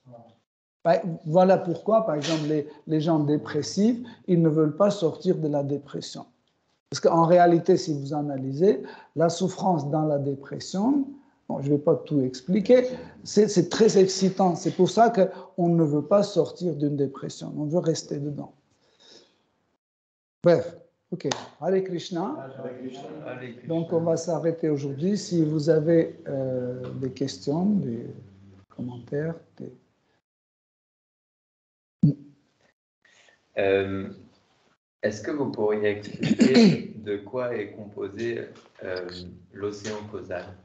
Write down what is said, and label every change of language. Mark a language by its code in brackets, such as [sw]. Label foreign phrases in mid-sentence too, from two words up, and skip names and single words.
[fr] Voilà pourquoi, par exemple, les gens dépressifs, ils ne veulent pas sortir de la dépression. Parce qu'en réalité, si vous analysez, la souffrance dans la dépression, bon, je ne vais pas tout expliquer, c'est très excitant. C'est pour ça qu'on ne veut pas sortir d'une dépression, on veut rester dedans. Bref, [sa] ok. Hare Krishna. [fr] Donc, on va s'arrêter aujourd'hui. Si vous avez des questions, des commentaires, Est-ce que vous pourriez expliquer de quoi est composé l'océan causal?